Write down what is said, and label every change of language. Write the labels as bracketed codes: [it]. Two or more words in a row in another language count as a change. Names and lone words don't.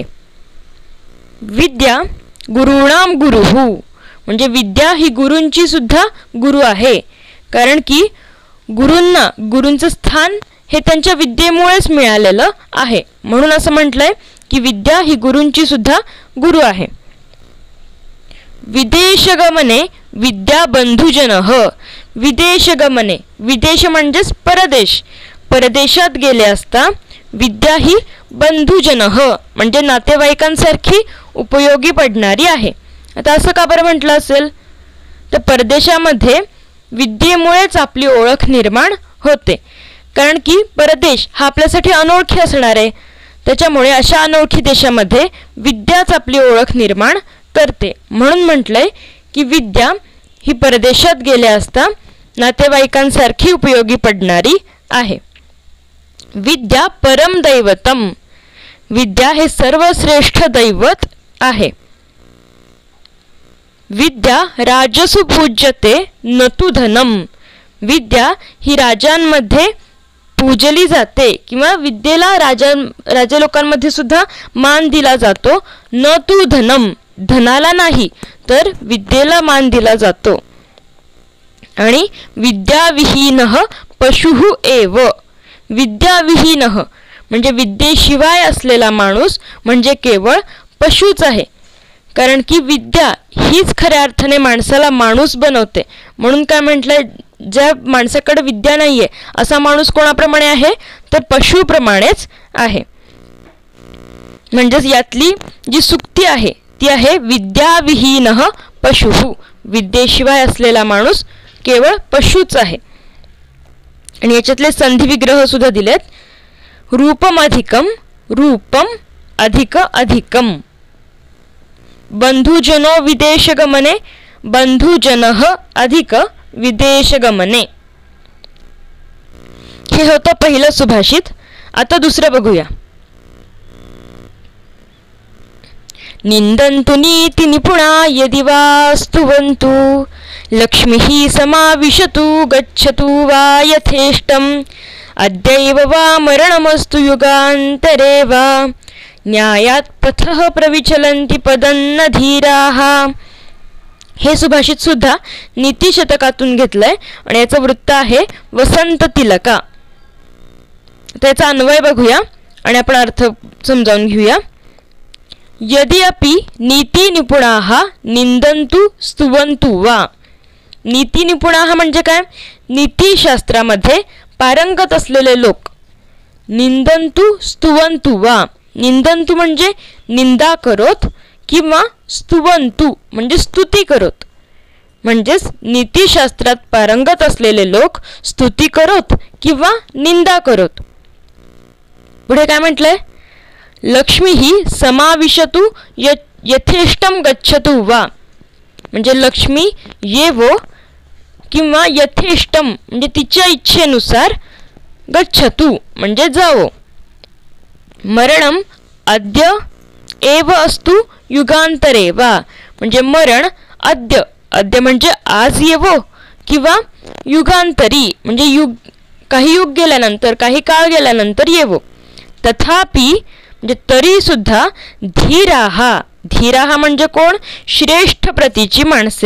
[sa] विद्या गुरुणाम गुरुहु [mr] म्हणजे विद्या ही गुरूंची सुद्धा गुरु आहे. कारण की गुरूंचं स्थान हे त्यांच्या विद्येमुळेच मिळालेलं आहे. म्हणून असं म्हटलंय की विद्या ही गुरूंची सुद्धा गुरु आहे. [sa] विदेशगमने विद्या बंधुजनः. [mr] विदेशगमने विदेश म्हणजेच परदेश. परदेशात गेले असता विद्या ही बंधुजनः म्हणजे नातेवाईकांसारखी उपयोगी पडणारी आहे. आता असं का बरं म्हटलं असेल तर परदेशामध्ये विद्येमुळेच आपली ओळख निर्माण होते. कारण की परदेश हा आपल्यासाठी अनोळखी असणार आहे. त्याच्यामुळे अशा अनोळखी देशामध्ये विद्याच आपली ओळख निर्माण करते. म्हणून म्हटलंय की विद्या ही परदेशात गेल्या असता नातेवाईकांसारखी उपयोगी पडणारी आहे. [sa] विद्या परम दैवतम. [mr] विद्या हे सर्वश्रेष्ठ दैवत आहे. [sa] विद्या राजसु पूज्यते न तु धनम. [mr] विद्या ही राजांमध्ये पूजली जाते किंवा विद्येला राजा लोकांमध्ये सुद्धा मान दिला जातो. [sa] न तु धनम [mr] धनाला नाही तर विद्येला मान दिला जातो. [sa] आणि विद्याविहीनः पशुः एव. [mr] विद्याविहीनः म्हणजे विद्येशिवाय असलेला माणूस म्हणजे केवळ पशुच आहे. कारण की विद्या हीच खऱ्या अर्थाने माणसाला माणूस बनवते. म्हणून काय म्हटलंय ज्या माणसाकडे विद्या नाहीये असा माणूस कोणाप्रमाणे आहे तर पशुप्रमाणेच आहे. म्हणजेच यातली जी सुक्ती आहे ती आहे [sa] विद्याविहीनः पशुः. [mr] विद्येशिवाय असलेला माणूस केवळ पशुच आहे. आणि याच्यातले संधी विग्रह सुद्धा दिलेत. [sa] रूपम अधिकम रूपम अधिक अधिकम. बंधुजनो विदेशगमने बंधुजनः अधिक विदेशगमने. [mr] हे होतं पहिलं सुभाषित. आता दुसरं बघूया. [sa] निंदन्तु नीति निपुणा यदि वा स्तुवन्तु लक्ष्मीः समाविशतु गच्छतु वा यथेष्टम् अद्यैव वा मरणमस्तु युगान्तरे वा न्यायात् पथः प्रविचलन्ति पदन्न धीराः. [mr] हे सुभाषित सुद्धा नीतिशतकातून घेतलंय आणि याचं वृत्त आहे वसंत तिलका. त्याचा अन्वय बघूया आणि आपण अर्थ समजावून घेऊया. [sa] यदि अपि नीति निपुणाः निंदन्तु स्तुवन्तु वा. नीति निपुणाः [mr] म्हणजे काय? नीतिशास्त्रामध्ये पारंगत असलेले लोक. [sa] निंदन्तु स्तुवन्तु वा. [mr] निंदन्तु म्हणजे निंदा करोत किंवा स्तुवन्तु म्हणजे स्तुती करोत. म्हणजेच नीतिशास्त्रात पारंगत असलेले लोक स्तुती करोत किंवा निंदा करोत. पुढे काय म्हटलंय? लक्ष्मी ही [sa] समाविशतु यथेष्टम गच्छतु वा. [mr] म्हणजे लक्ष्मी येवो किंवा यथेष्टम म्हणजे तिच्या इच्छेनुसार गच्छतु म्हणजे जावो. [sa] मरणम अद्य एव अस्तु युगांतरे वा. [mr] म्हणजे मरण अद्य अद्य म्हणजे आज येवो किंवा युगांतरी म्हणजे काही युग गेल्यानंतर काही काळ गेल्यानंतर येवो. तथापि म्हणजे तरी सुद्धा धीराहा. धीराहा म्हणजे कोण? श्रेष्ठ प्रतीची माणसे.